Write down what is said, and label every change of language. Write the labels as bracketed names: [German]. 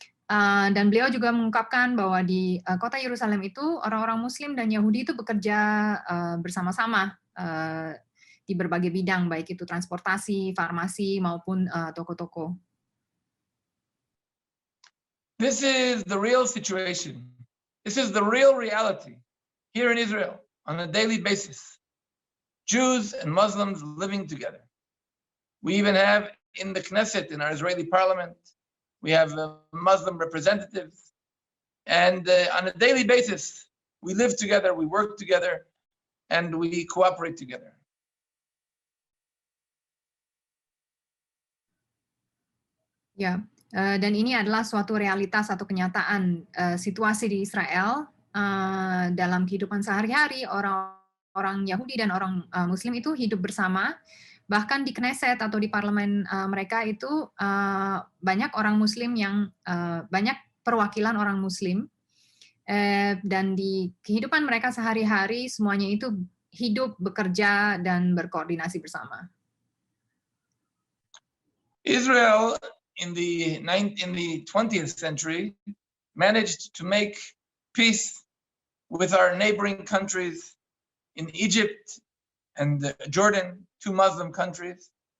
[Indonesian] Dan beliau juga mengungkapkan bahwa di kota Yerusalem itu orang-orang Muslim dan Yahudi itu bekerja bersama-sama di berbagai bidang, baik itu transportasi, farmasi, maupun toko-toko. [English] This is the real situation. This is the real reality here in Israel on a daily basis. Jews and Muslims living together. We even have in the Knesset, in our Israeli parliament, we have Muslim representatives. And on a daily basis, we live together, we work together, and we cooperate together. [Indonesian] Ya, dan ini adalah suatu realitas atau kenyataan situasi di Israel dalam kehidupan sehari-hari. Orang Yahudi dan orang Muslim itu hidup bersama. Bahkan di Knesset atau di parlemen mereka itu banyak orang Muslim yang banyak perwakilan orang Muslim, dan di kehidupan mereka sehari-hari semuanya itu hidup, bekerja, dan berkoordinasi bersama. [English] Israel in the 20th century managed to make peace with our neighboring countries in Egypt and Jordan, two Muslim countries.